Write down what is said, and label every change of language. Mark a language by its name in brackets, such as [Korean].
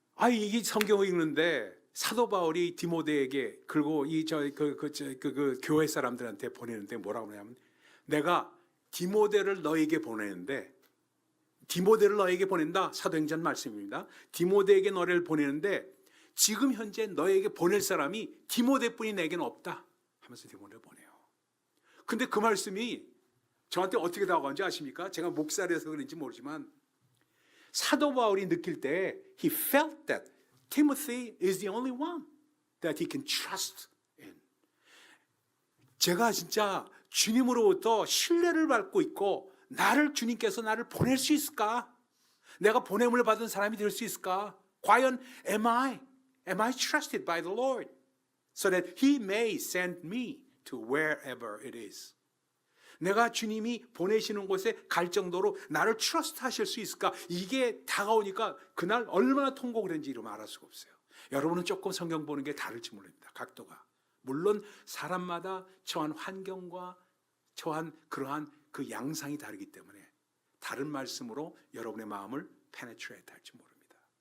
[Korean] 이 성경을 읽는데 사도 바울이 디모데에게 그리고 그 교회 사람들한테 보내는데 뭐라고 하냐면 내가 디모데를 너에게 보내는데 디모데를 너에게 보낸다. 사도행전 말씀입니다. 디모데에게 너를 보내는데 지금 현재 너에게 보낼 사람이 디모데뿐이 내게는 없다 하면서 디모데를 보내요. 근데 그 말씀이 저한테 어떻게 다가온지 아십니까? 제가 목살이라서 그런지 모르지만 사도 바울이 느낄 때 [English] he felt that Timothy is the only one that he can trust in. [Korean] 제가 진짜 주님으로부터 신뢰를 받고 있고 주님께서 나를 보낼 수 있을까? 내가 보냄을 받은 사람이 될 수 있을까? 과연 [English] am I trusted by the Lord so that He may send me to wherever it is? [Korean] 내가 주님이 보내시는 곳에 갈 정도로 나를 트러스트 하실 수 있을까? 이게 다가오니까 그날 얼마나 통곡을 했는지 이루 말할 수가 없어요. 여러분은 조금 성경 보는 게 다를지 모릅니다. 각도가. 물론 사람마다 처한 환경과 처한 그러한 그 양상이 다르기 때문에 다른 말씀으로 여러분의 마음을 penetrate 할지 모릅니다.